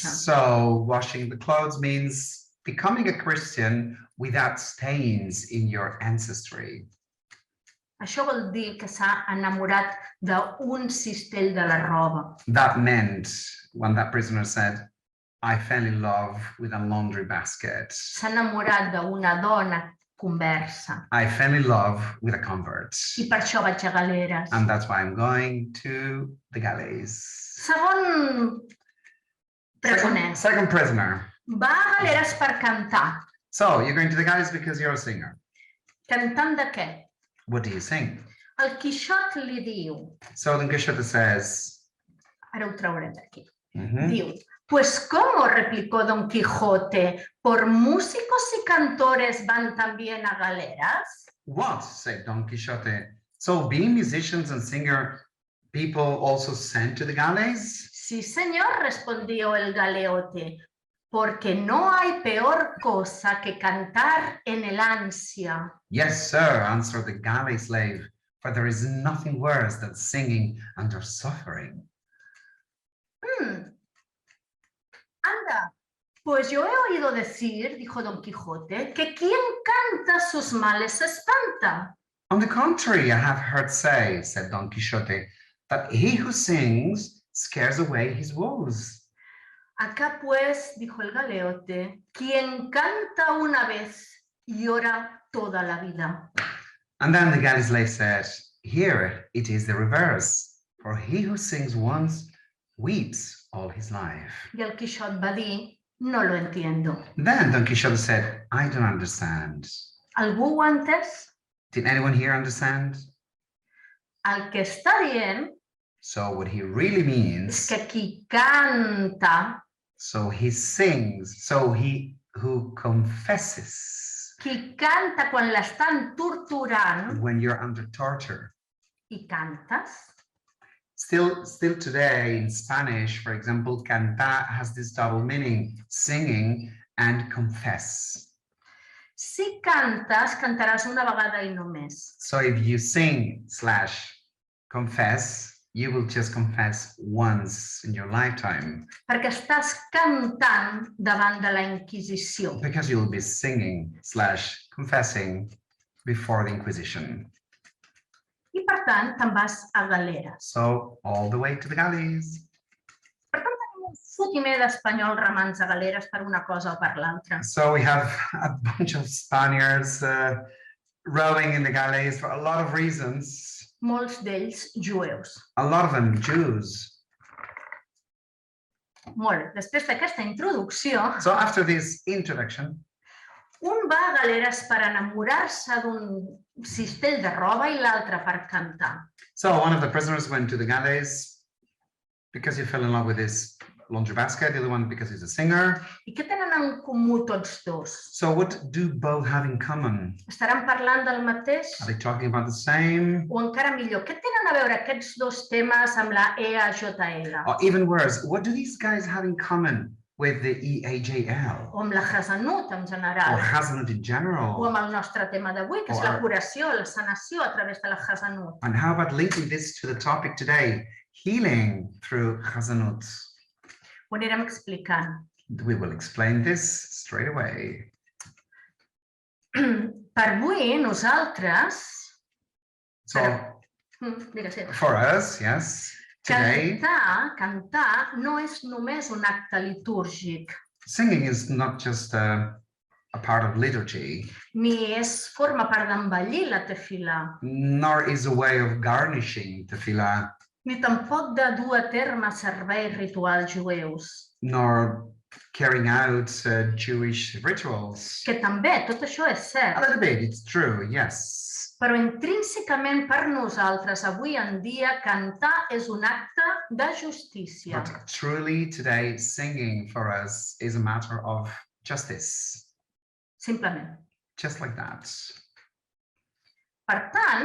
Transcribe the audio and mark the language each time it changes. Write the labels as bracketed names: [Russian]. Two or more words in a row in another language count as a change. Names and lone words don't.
[English] So washing the clothes means becoming a Christian without stains in your ancestry. [Catalan] Això vol dir que s'ha enamorat d'un cistell de la roba. [English] That meant when that prisoner said, I fell in love with a laundry basket. [Catalan] S'ha enamorat d'una dona conversa. [English] I fell in love with a convert. [Catalan] I per això vaig a galeres. [English] And that's why I'm going to the galleys. [Catalan] Segon presoner. [English] Second prisoner. [Catalan] Va a galeres per cantar. [English] So you're going to the galleys because you're a singer. [Catalan] Cantant de què? [English] What do you sing? [Catalan] El Quixot li diu, [English] So Don Quixote says, [Catalan] ara ho traurem d'aquí, mhm, diu, [Spanish] pues ¿cómo? Replicó Don Quijote, ¿por músicos y cantores van también a galeras? [English] what? Said Don Quixote. So being musicians and singer, people also sent to the galleys? [Spanish] Sí, señor, respondió el galeote, porque no hay peor cosa que cantar en el ansia. [English] Yes, sir, answered the galley slave, for there is nothing worse than singing under suffering. [Spanish] Anda, pues yo he oído decir, dijo Don Quijote, que quien canta sus males se espanta. [English] On the contrary, I have heard say, said Don Quixote, that he who sings scares away his woes. [Spanish] Acá pues, dijo el galeote, quien canta una vez llora toda la vida. [English] And then the galley slave said, here it is the reverse, for he who sings once weeps all his life. [Catalan] Y el Quixot va dir, [Spanish] no lo entiendo. [English] Then Don Quixote said, I don't understand. [Catalan] ¿Algú ho ha entès? [English] Did anyone here understand? [Catalan] El que està dient [English] So what he really [Catalan] és [English] means, [Catalan] que qui canta, [English] so he sings, so he who confesses [Catalan] qui canta quan l'estan torturant [English] when you're under torture. [Catalan] i cantes, [English] Still today in Spanish, for example, cantar has this double meaning, singing and confess. [Catalan] si cantes, cantaràs una vegada i no més. [English] So if you sing / confess, you will just confess once in your lifetime [Catalan] Perquè estàs cantant davant de la Inquisició. [English] because you'll be singing / confessing before the Inquisition. [Catalan] I per tant, te'n vas a galeres. [English] So all the way to the galleys. [Catalan] Per tant, tenim un fotimer d'espanyol remant a galeres per una cosa o per l'altra. [English] So we have a bunch of Spaniards rowing in the galleys for a lot of reasons. [Catalan] Molts d'ells jueus. [English] A lot of them Jews. [Catalan] Molt. Després d'aquesta introducció, [English] So after this introduction, [Catalan] un va a galeres per enamorar-se d'un cistell de roba i l'altre per cantar. [English] so one of the prisoners went to the galleys because he fell in love with this laundry basket, the other one because he's a singer. [Catalan] I què tenen en comú tots dos? [English] So what do both have in common? [Catalan] Estaran parlant del mateix? [English] Are they talking about the same? [Catalan] O encara millor, què tenen a veure aquests dos temes amb la EAJL? [English] Or even worse, what do these guys have in common with the EAJL? [Catalan] O amb la Hasanut en [English] Or [Catalan] general? [English] Hasanut in [Catalan] O [English] general? [Catalan] amb el nostre tema d'avui, que és la curació, la sanació a través de la Hasanut? [English] And how about linking this to the topic today, healing through Hasanut? [Catalan] Ho anirem explicant. [English] We will explain this straight away. [Catalan] Per avui, nosaltres... [English] So [Catalan] Digues. [English] for us, yes, today, [Catalan] Cantar no és només un acte litúrgic, [English] singing is not just a part of liturgy, [Catalan] ni forma part d'embellir la tefilà, [English] nor is a way of garnishing tefillah, [Catalan] ni tampoc de dur a terme serveis rituals jueus, [English] nor carrying out Jewish rituals. [Catalan] que també tot això és [English] A [Catalan] cert, [English] little bit, it's true, yes. [Catalan] però intrínsecament per nosaltres avui en dia cantar és un acte de justícia. [English] But truly today, singing for us is a matter of justice, [Catalan] Simplement. [English] just like that. [Catalan] Per tant,